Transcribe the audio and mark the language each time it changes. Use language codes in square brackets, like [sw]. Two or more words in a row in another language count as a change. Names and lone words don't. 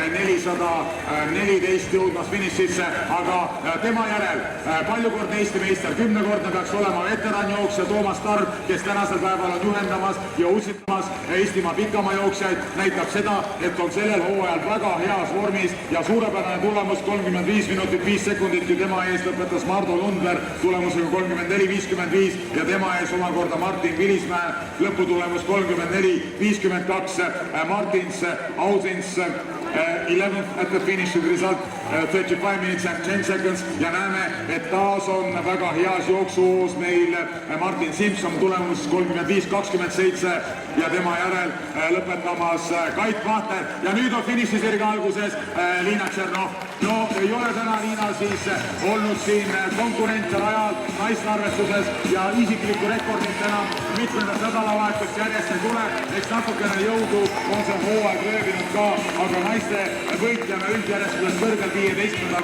[et] 414 jõudmas finišisse, aga tema järel paljukordne Eesti meister, 10-kordne peaks olema veteranjooksja Toomas Tarv, kes tänasel päeval on juhendamas ja utsitamas Eestimaa pikamajooksjaid, näitab seda, et on sellel hooajal väga heas vormis ja suurepärane tulemus 35 minutit 5 sekundit, kui tema ees lõpetas Mardu Lundberg tulemusega 34.55 ja tema ees omakorda Martin Vilismäe, lõputulemus 34.52. [en] Martins Ausins 11th at the finish result 35 minutes and 10 seconds [et] ja näeme, et taas on väga heas jooksuhoos meil Martin Simson tulemus 35.27 ja tema järel lõpetamas Kait Vahter ja nüüd on finišisirge alguses Liina Tšernov. No ei ole täna Liina siis olnud siin konkurente ajal naiste arvestuses ja isiklikku rekordit enam mitmendat nädalavahetust järjest ei tule, eks natukene jõudu on see hooaeg lööbinud ka, aga naiste võitjana üldjärjestuses kõrgel 15.